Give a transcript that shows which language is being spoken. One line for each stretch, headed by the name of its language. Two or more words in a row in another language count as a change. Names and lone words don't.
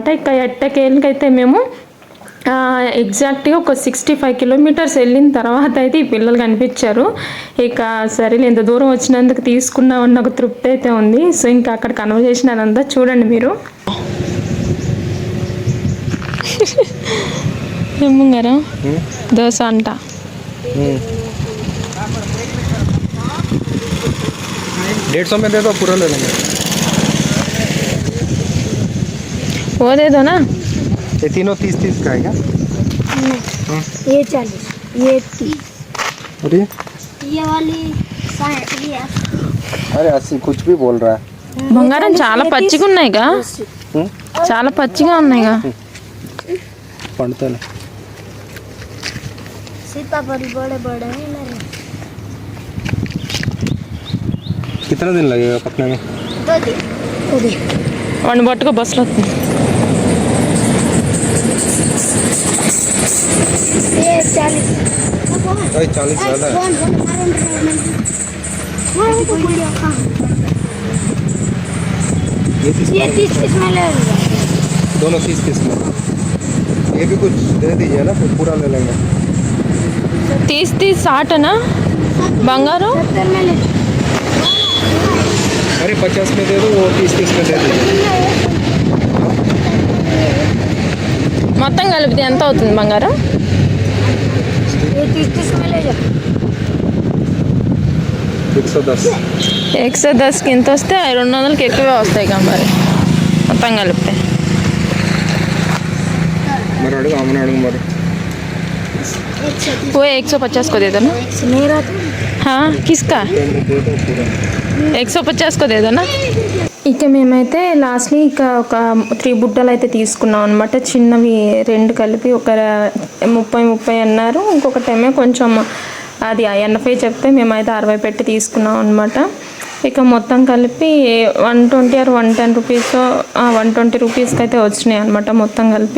Telugu: ఇక ఎట్టకేళ్ళకైతే మేము ఎగ్జాక్ట్గా ఒక 65 కిలోమీటర్స్ వెళ్ళిన తర్వాత అయితే ఈ పిల్లలు కనిపించారు. ఇక సరే ఇంత దూరం వచ్చినందుకు తీసుకున్నామన్న ఒక తృప్తి అయితే ఉంది. సో ఇంకా అక్కడ కన్వర్జేషన్ అదంతా చూడండి మీరు. ఏమంగారా దోశ అంట.
Hindi: वो दे दो ना. ये तीनों 30-30 का है क्या? ये 40, ये 30 और ये वाली 60, ये 80. अरे 80 कुछ भी बोल रहा है.
Telugu: బంగారం చాలా పచ్చిగా ఉన్నాయిగా, చాలా పచ్చిగా ఉన్నాయిగా. పండుతాలే.
Hindi: सीताफल बड़े बड़े हैं मेरे. कितना दिन लगेगा पकने में? 2 दिन.
Telugu: వాడిని పట్టుకో, బస్సులో వస్తుంది.
Hindi: ये 40. भाई 40 ज़्यादा है. ये 30 में ले लो. दोनों 30 में. ये भी कुछ दे दीजिए ना, फिर पूरा ले लेंगे.
Telugu: 30 60 బంగారం.
Hindi: 70 में ले. अरे 50 में दे दो, वो 30 में दे दीजिए.
Telugu: మొత్తం కలిపితే ఎంత అవుతుంది బంగారం?
Hindi: ये 30 में ले जाओ. 110.
Telugu: 110కి ఎంత వస్తే 200కి ఎక్కువే వస్తాయి కదా మరి మొత్తం కలిపితే. మరి అడుగు, అమ్మని అడుగు మరి.
Hindi: वो 150 को दे दो ना. मेरा तो हाँ किसका? 150 को दे दो ना.
Telugu: ఇక మేమైతే లాస్ట్లీ ఇక ఒక 3 బుట్టలు అయితే తీసుకున్నాం అనమాట. చిన్నవి 2 కలిపి ఒక 30 అన్నారు. ఇంకొకటేమో కొంచెం అది 80 చెప్తే మేమైతే 60 పెట్టి తీసుకున్నాం అనమాట. ఇక మొత్తం కలిపి 120 or 110 రూపీస్ 120 రూపీస్కి అయితే వచ్చినాయి అనమాట మొత్తం కలిపి.